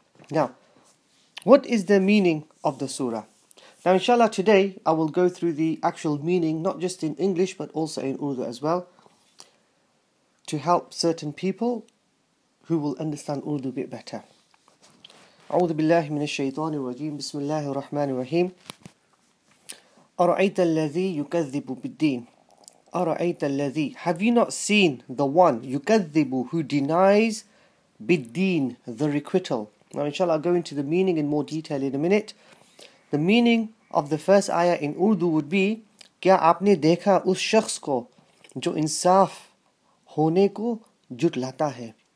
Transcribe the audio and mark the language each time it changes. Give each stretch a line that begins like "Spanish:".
English: Now, what is the meaning of the surah? Now, inshallah, today I will go through the actual meaning, not just in English, but also in Urdu as well, to help certain people who will understand Urdu a bit better.
Arabic: أعوذ بالله من الشيطان الرجيم بسم الله الرحمن الرحيم أرأيت الذي يكذب بالدين أرأيت الذي
English: Have you not seen the one
Arabic: يكذب
English: who denies
Arabic: بالدين
English: the requital? Now inshallah I'll go into the meaning in more detail in a minute. The meaning of the first ayah in Urdu would be
Urdu: کیا آپ نے دیکھا اس شخص کو جو انصاف ہونے کو جھٹلاتا ہے.